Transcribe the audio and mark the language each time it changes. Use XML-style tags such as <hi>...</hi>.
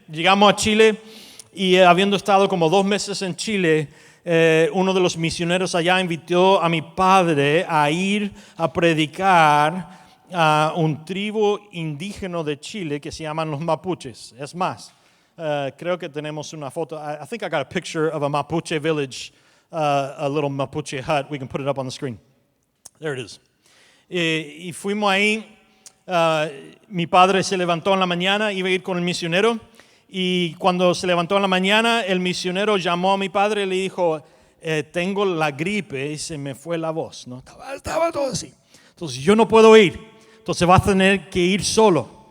<es>Llegamos a Chile y habiendo estado como 2 meses en Chile, uno de los misioneros allá invitó a mi padre a ir a predicar a un tribu indígena de Chile que se llaman los mapuches. Es más, creo que tenemos una foto.</es> <en>I think I got a picture of a Mapuche village, a little Mapuche hut. We can put it up on the screen. There it is.</en> <es>Y fuimos ahí. Mi padre se levantó en la mañana, iba a ir con el misionero. Y cuando se levantó en la mañana, el misionero llamó a mi padre y le dijo, tengo la gripe y se me fue la voz, ¿no? Estaba todo así. Entonces yo no puedo ir. Entonces vas a tener que ir solo.</es>